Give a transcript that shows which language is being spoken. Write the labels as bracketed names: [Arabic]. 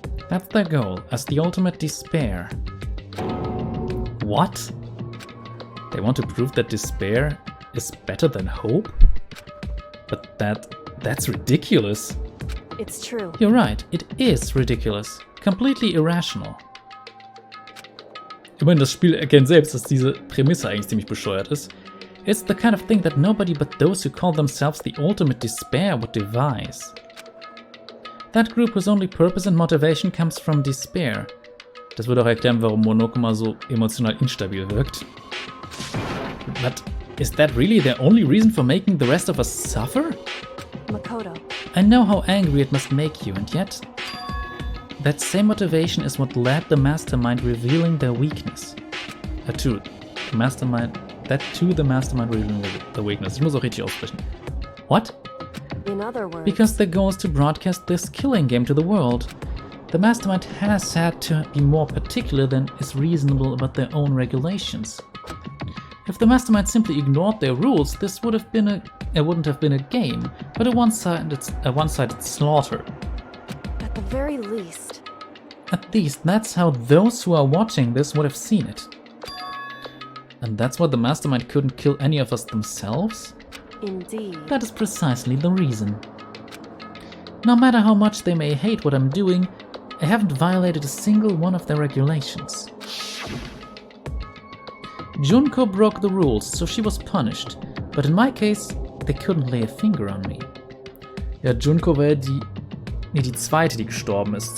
[English] That's their goal, as the ultimate despair. What? They want to prove that despair is better than hope? But that's ridiculous. It's true. You're right, it is ridiculous. Completely irrational. [German] Immerhin, das Spiel erkennt selbst, dass diese Prämisse eigentlich ziemlich bescheuert ist. [English] It's the kind of thing that nobody but those who call themselves the ultimate despair would devise. That group whose only purpose and motivation comes from despair. [German] Das würde auch erklären, warum Monokuma so emotional instabil wirkt. [English] But is that really their only reason for making the rest of us suffer? Makoto. I know how angry it must make you, and yet... That same motivation is what led the Mastermind revealing their weakness. To the Mastermind revealing the weakness. [German] Ich muss auch richtig aussprechen. [English] What? In other words... Because their goal is to broadcast this killing game to the world. The Mastermind has had to be more particular than is reasonable about their own regulations. If the Mastermind simply ignored their rules, this wouldn't have been a game, but a one-sided slaughter. At the very least. At least that's how those who are watching this would have seen it. And that's why the Mastermind couldn't kill any of us themselves? Indeed. That is precisely the reason. No matter how much they may hate what I'm doing, I haven't violated a single one of their regulations. Junko broke the rules, so she was punished. But in my case, they couldn't lay a finger on me. [German] Ja, Junko war die zweite, die gestorben ist.